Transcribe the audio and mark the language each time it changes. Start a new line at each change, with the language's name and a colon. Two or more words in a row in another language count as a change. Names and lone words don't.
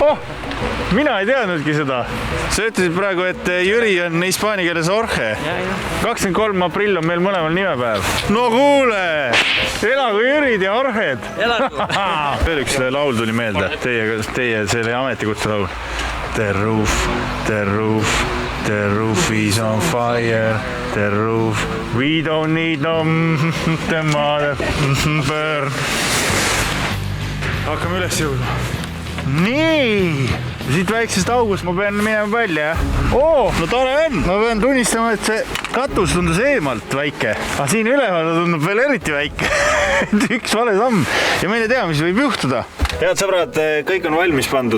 Estonian: Oh, mina ei teadnudki seda. Sa ütlesid praegu, et Jüri on hispaania keeles Orhe. 23. aprill on meil mõlemal nimepäev. No kuule! Elagu Jürid ja Orhed! Elagu! Veel üks laul tuli meelde. Teie selle ametikutse laul.
English: The roof is on fire. The roof. We don't need no the mother burn.
Estonian: Hakkame üles jõudma. Nii! Siit väiksest august ma pean minema välja. No tore on! Ma pean tunnistama, et see katus tundus eemalt väike. Aga siin üleval tundub veel eriti väike. Üks vale samm. Ja me ei tea, mis võib juhtuda. Head sõbrad, kõik on valmis pandud.